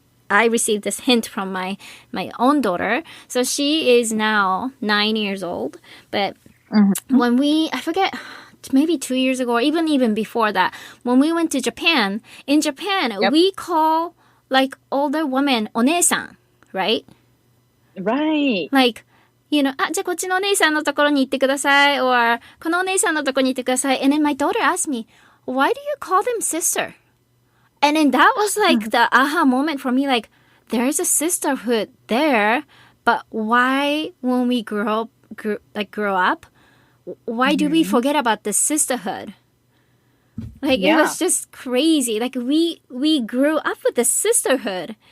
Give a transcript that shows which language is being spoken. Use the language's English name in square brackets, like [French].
[English] I received this hint from my own daughter. So she is now 9 years old. But when I forget, maybe 2 years ago or even before that, when we went to Japan, in Japan, we call like older women お姉さん, right? Right. Like, you know, [Japanese] じゃあこっちのお姉さんのところに行ってください [English] or [Japanese] このお姉さんのところに行ってください [English] and then my daughter asked me, why do you call them sister? And then that was like the aha moment for me, like, there's a sisterhood there, but why when we grow up, why do we forget about the sisterhood? Like, it was just crazy. Like, we grew up with the sisterhood.